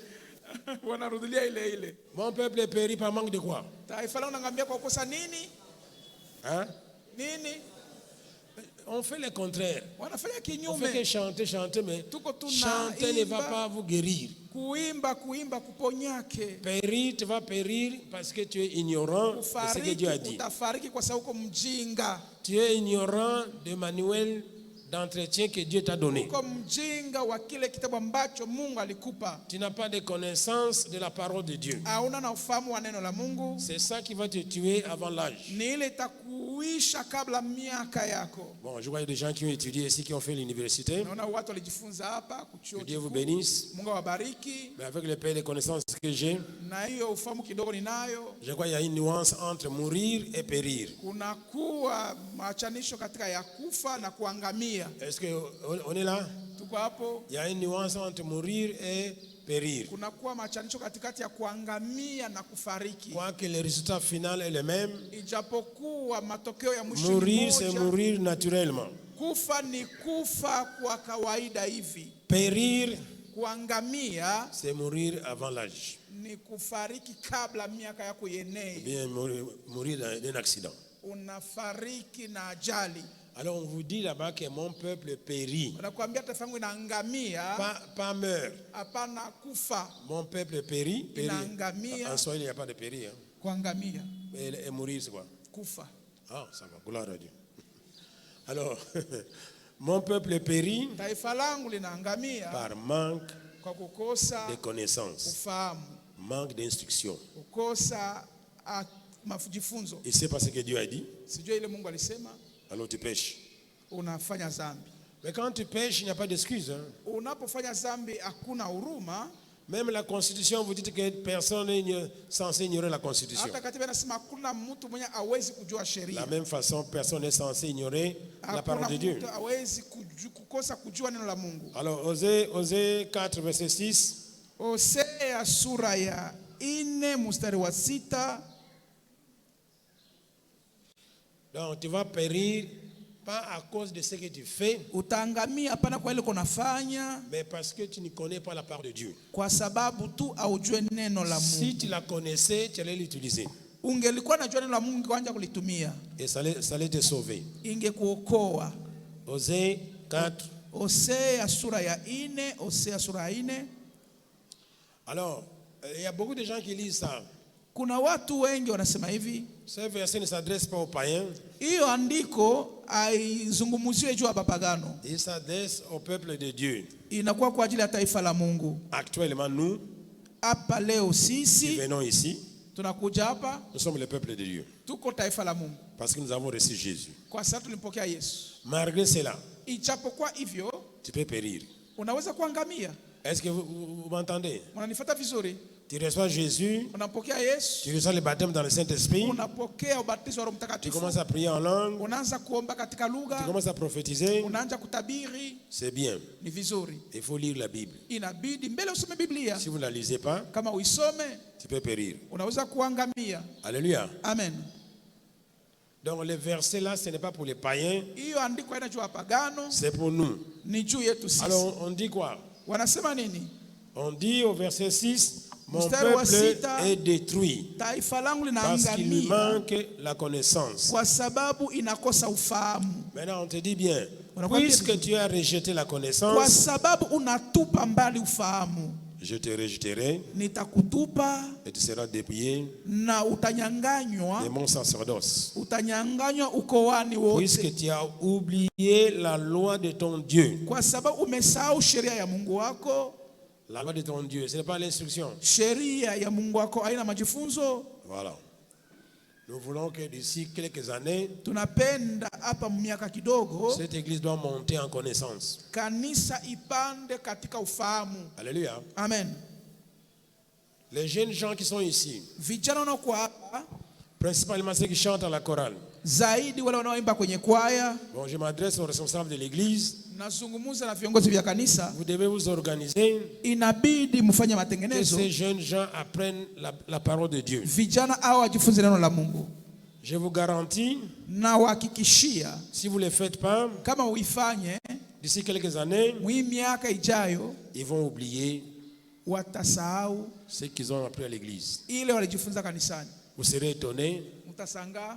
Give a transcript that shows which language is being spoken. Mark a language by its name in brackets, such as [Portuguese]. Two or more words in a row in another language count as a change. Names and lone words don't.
[Swahili] Wanarudilia ile. [French] Mon peuple périt par manque de quoi? [Swahili] Taifa langu linaangamia kwa kukosa nini? [French] Hein? [Swahili] Nini? [French] On fait le contraire. [Swahili] Wanafanya [French] On fait que [Swahili] kinyume. [French] chanter, mais [Swahili] Tuko [French] chanter ne va [Swahili] tunaimba, [French] pas vous guérir. [Swahili] kuimba kuponyake. [French] Périr, tu vas périr parce que tu es ignorant de ce que Dieu a dit. [Swahili] Utafariki kwa sababu uko mjinga. [French] Tu es ignorant du manuel d'entretien que Dieu t'a donné. [Swahili] Uko mjinga wa kile kitabu ambacho Mungu alikupa. [French] Tu n'as pas de connaissance de la parole de Dieu. [Swahili] Hauna na ufahamu wa neno la Mungu. [French] C'est ça qui va te tuer avant l'âge. [Swahili] Ni ile itakuisha kabla miaka yako. [French] Bon, je vois des gens qui ont étudié ici, qui ont fait l'université. [Swahili] Naona watu walijifunza hapa kuchuo. [French] Que Dieu vous bénisse. [Swahili] Mungu awabariki. [French] Mais avec le peu de connaissances que j'ai, [Swahili] Na hiyo ufahamu kidogo ninayo. [French] je crois qu'il y a une nuance entre mourir et périr. [Swahili] Kuna kuwa machanisho katika ya kufa na kuangamia. [French] Est-ce qu'on est là? [Swahili] Tuko hapo. [French] Il y a une nuance entre mourir et périr. [Swahili] Kuna kuwa machanisho katikati ya kuangamia na kufariki. [French] Quoique le résultat final est le même, [Swahili] Ijapokuwa matokeo ya mwisho [French] mourir c'est [Swahili] moja, [French] mourir naturellement. [Swahili] kufa ni kufa kwa kawaida hivi. [French] Périr [Swahili] Kuangamia [French] c'est mourir avant l'âge. [Swahili] ni kufariki kabla miaka yako yenee. [French] Bien mourir d'un accident. [Swahili] Unafariki na ajali. [French] Alors on vous dit là-bas que mon peuple périt, [Swahili] Wanakuambia taifa yangu inaangamia, [French] pas meurt. [Swahili] hapana kufa. [French] Mon peuple périt, [Swahili] Inaangamia. [French] en soi il n'y a pas de périr. [Swahili] Kuangamia, [French] Et mourir c'est quoi? [Swahili] kufa. [French] Ah, ça va, gloire à Dieu. Alors, mon peuple périt [Swahili] Taifa langu linaangamia [French] par manque [Swahili] kwa kukosa [French] de connaissances, [Swahili] ufahamu, [French] manque d'instruction. [Swahili] kukosa majifunzo. [French] Et c'est pas ce que Dieu a dit, [Swahili] Sijui ile Mungu alisema, [French] alors tu pêches. [Swahili] unafanya zambi. [French] Mais quand tu pêches, il n'y a pas d'excuse. Hein. [Swahili] Unapofanya zambi hakuna huruma. [French] Même la Constitution, vous dites que personne n'est censé ignorer la Constitution. [Swahili] Hata katiba inasema hakuna mtu mwenye hawezi kujua [French] De [Swahili] sheria. [French] la même façon, personne n'est censé ignorer la parole de Dieu. [Swahili] Hakuna mtu hawezi kukosa kujua neno la Mungu. [French] Alors, Osée 4, verset 6. [Swahili] Hosea sura ya 4 mstari wa 6. [French] Donc, tu vas périr, pas à cause de ce que tu fais, [Swahili] Utaangamia hapana kwa ile kunafanya, [French] mais parce que tu ne connais pas la parole de Dieu. [Swahili] kwa sababu tu aujue neno la [French] Si [Swahili] Mungu. [French] tu la connaissais, tu allais l'utiliser. [Swahili] Ungelikuwa najua neno la Mungu ungeanza kulitumia, [French] Et ça allait te sauver. [Swahili] ingekuokoa. [French] Osée 4. [Swahili] Hosea sura ya 4, Hosea sura ya 4. [French] Alors, il y a beaucoup de gens qui lisent ça. [Swahili] Kuna watu wengi wanasema hivi, [French] Ce verset ne s'adresse pas aux païens, [Swahili] hiyo andiko haizungumziwe juu ya papagano, [French] il s'adresse au peuple de Dieu. [Swahili] inakuwa kwa ajili ya taifa la Mungu. [French] Actuellement, nous, [Swahili] Hapa leo [French] qui [Swahili] sisi [French] venons ici, [Swahili] tunakuja hapa, [French] nous sommes le peuple de Dieu. [Swahili] tuko taifa la Mungu [French] Parce que nous avons reçu Jésus. [Swahili] kwa sababu tulimpokea Yesu. [French] Malgré cela, [Swahili] Ijapokuwa hivyo [French] tu peux périr. [Swahili] unaweza kuangamia. [French] Est-ce que vous m'entendez? [Swahili] Unanifuata vizuri? [French] Tu reçois Jésus, [Swahili] Unampokea Yesu, [French] tu reçois le baptême dans le Saint-Esprit, [Swahili] unapokea ubatizo wa Roho [French] tu [Swahili] Mtakatifu, [French] commences à prier en langue, [Swahili] unaanza kuomba katika [French] tu [Swahili] lugha, [French] commences à prophétiser. [Swahili] unaanza kutabiri. [French] C'est bien. [Swahili] Ni vizuri. [French] Il faut lire la Bible. [Swahili] Inabidi mbele usome Biblia. [French] Si vous ne la lisez pas, [Swahili] Kama uisome, [French] tu peux périr. [Swahili] unaweza kuangamia. [French] Alléluia. [Swahili] Amen. [French] Donc les versets là, ce n'est pas pour les païens, [Swahili] Hiyo andiko haina juu ya pagano, [French] c'est pour nous. [Swahili] ni juu yetu sisi. [French] Alors on dit quoi? [Swahili] Wanasema nini? [French] On dit au verset 6, mon [Swahili] Mstari wa [French] peuple [Swahili] sita, [French] est détruit [Swahili] taifa langu [French] parce qu'il lui [Swahili] linaangamia [French] manque la connaissance. [Swahili] kwa sababu inakosa ufahamu. [French] Maintenant on te dit bien, [Swahili] Unakwambia [French] puisque tu as rejeté la [Swahili] Kwa [French] connaissance, [Swahili] sababu unatupa mbali ufahamu, [French] je te rejeterai [Swahili] nitakutupa [French] et tu seras dépouillé [Swahili] na [French] de [Swahili] utanyanganywa, [French] mon sacerdoce. [Swahili] utanyanganywa ukoani [French] Puisque [Swahili] wote, [French] tu as oublié la loi de ton Dieu. [Swahili] kwa sababu umesahau sheria ya Mungu wako. [French] La loi de ton Dieu, ce n'est pas l'instruction. [Swahili] Sheria ya Mungu wako haina majifunzo. [French] Voilà. Nous voulons que d'ici quelques années, [Swahili] Tunapenda hapa miaka kidogo [French] cette église doit monter en connaissance. [Swahili] kanisa ipande katika ufahamu. [French] Alléluia. [Swahili] Amen. [French] Les jeunes gens qui sont ici, [Swahili] Vijana wanaokuwa hapa, [French] principalement ceux qui chantent à la chorale. [Swahili] zaidi wale wanaoimba kwenye kwaya, [French] Bon, je m'adresse aux responsables de l'église. [Swahili] nazungumza na viongozi vya kanisa, [French] Vous devez vous organiser, [Swahili] inabidi mfanye [French] que [Swahili] matengenezo, [French] ces jeunes gens apprennent la parole de Dieu. [Swahili] vijana hao wajifunze neno la Mungu. [French] Je vous garantis, [Swahili] Na wahakikishia [French] si vous ne le faites pas, [Swahili] kama uifanye, [French] d'ici quelques années, [Swahili] mwi miaka ijayo [French] ils vont oublier [Swahili] watasahau [French] ce qu'ils ont appris à l'église. [Swahili] ile walijifunza kanisani. [French] Vous serez étonnés, [Swahili] Mtashangaa